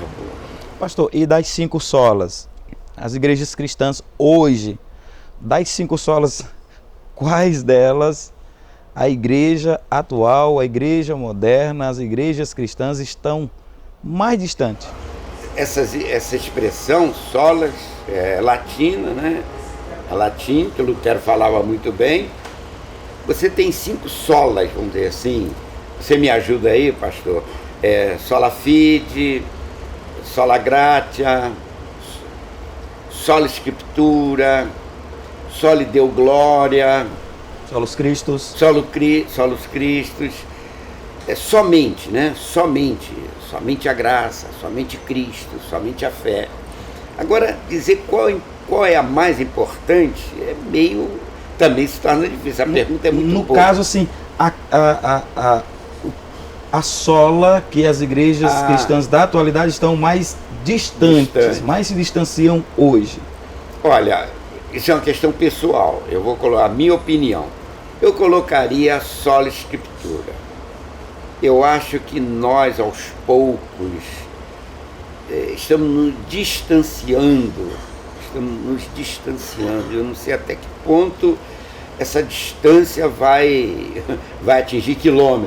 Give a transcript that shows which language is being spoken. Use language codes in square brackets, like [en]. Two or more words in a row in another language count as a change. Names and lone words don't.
[pt] Pastor, e das 5 solas, as igrejas cristãs hoje, das 5 solas, quais delas a igreja atual, a igreja moderna, as igrejas cristãs estão mais distantes? Essa expressão, solas, é latina, né? A latim, que Lutero falava muito bem. Você tem 5 solas, vamos dizer assim. Você me ajuda aí, pastor? [la] Sola fide, sola gratia, sola scriptura, soli Deo gloria, Solos Christus. solos Christus, [pt] somente, né? Somente a graça, somente Cristo, somente a fé. Agora, dizer qual é a mais importante também se torna difícil. A pergunta é muito boa. No caso, assim, a sola que as igrejas cristãs da atualidade estão mais distantes, mais se distanciam hoje. Olha, isso é uma questão pessoal. Eu vou colocar a minha opinião. Eu colocaria a [la] sola scriptura. [pt] Eu acho que nós, aos poucos, estamos nos distanciando. Eu não sei até que ponto essa distância vai atingir quilômetros.